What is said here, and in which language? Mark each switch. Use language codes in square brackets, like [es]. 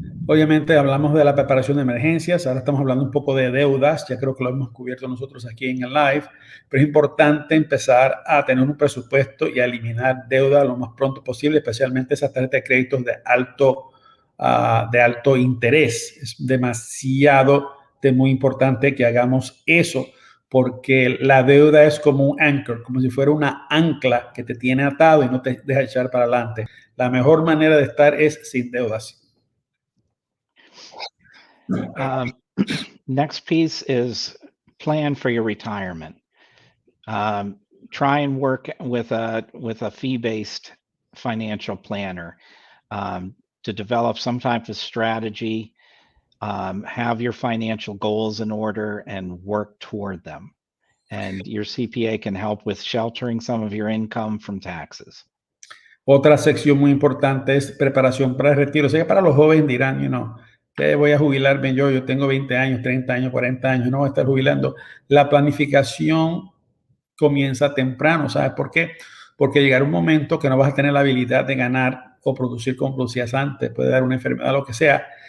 [es] Obviamente hablamos de la preparación de emergencias, ahora estamos hablando un poco de deudas, ya creo que lo hemos cubierto nosotros aquí en el live, pero es importante empezar a tener un presupuesto y a eliminar deuda lo más pronto posible, especialmente esas tarjetas de créditos de alto interés. Es muy importante que hagamos eso, porque la deuda es como un anchor, como si fuera una ancla que te tiene atado y no te deja echar para adelante. La mejor manera de estar es sin deudas. [en] Next piece is plan for your retirement. Try and work with a fee-based financial planner to develop some type of strategy. have your financial goals in order and work toward them. And your CPA can help with sheltering some of your income from taxes. [es] Otra sección muy importante es preparación para el retiro. O sea, que para los jóvenes dirán, que voy a jubilarme yo tengo 20 años, 30 años, 40 años, no voy a estar jubilando. La planificación comienza temprano, ¿sabes por qué? Porque llegará un momento que no vas a tener la habilidad de ganar o producir como producías antes, puede dar una enfermedad, lo que sea.